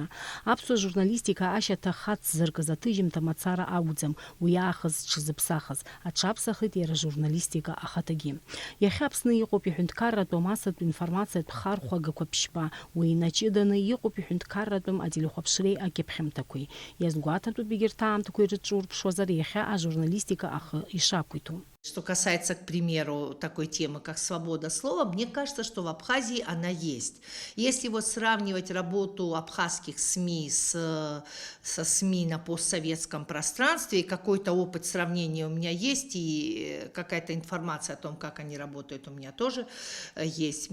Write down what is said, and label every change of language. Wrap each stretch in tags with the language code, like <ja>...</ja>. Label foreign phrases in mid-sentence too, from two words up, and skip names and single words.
<ab>Аԥсуа журналистика ашьаҭа хац зыркыз аҭыжьымҭа мацара акәӡам, уи аахыс зҽызыԥсахыз, аҽаԥсахит иара журналистика ахаҭагьы. Иахьа Аԥсны иҟоуп иҳәынҭқарратәу амассатә информациатә хархәагақәа ԥшьба, уи инаҷыданы иҟоуп иҳәынҭқарратәым ателехәаԥшреи акьыԥхьымҭақәеи. Иазгәаҭатәуп егьырҭ аамҭақәа ирыҿурԥшуазар иахьа ажурналистика ахы ишақәиҭу.</ab> <ru>Что касается, к примеру, такой темы, как свобода слова, мне кажется, что в Абхазии она есть. Если вот сравнивать работу абхазских СМИ со СМИ на постсоветском пространстве, какой-то опыт сравнения у меня есть, и какая-то информация о том, как они работают, у меня тоже есть.</ru>